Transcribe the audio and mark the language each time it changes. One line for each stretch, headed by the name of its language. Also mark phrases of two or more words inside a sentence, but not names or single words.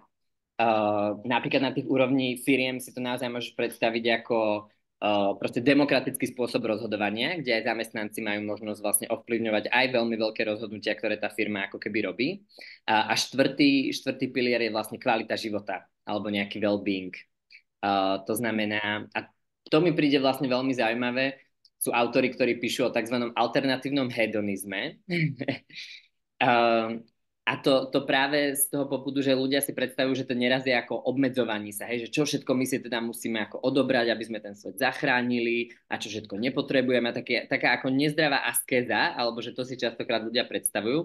Slovak: Napríklad na tých úrovni firiem si to naozaj môžeš predstaviť ako proste demokratický spôsob rozhodovania, kde aj zamestnanci majú možnosť vlastne ovplyvňovať aj veľmi veľké rozhodnutia, ktoré tá firma ako keby robí. A štvrtý pilier je vlastne kvalita života alebo nejaký well-being. To znamená, a to mi príde vlastne veľmi zaujímavé, sú autori, ktorí píšu o tzv. Alternatívnom hedonizme. A to práve z toho popudu, že ľudia si predstavujú, že to neraz je ako obmedzovanie sa, hej, že čo všetko my si teda musíme ako odobrať, aby sme ten svet zachránili a čo všetko nepotrebujeme, taká ako nezdravá askéza, alebo že to si častokrát ľudia predstavujú.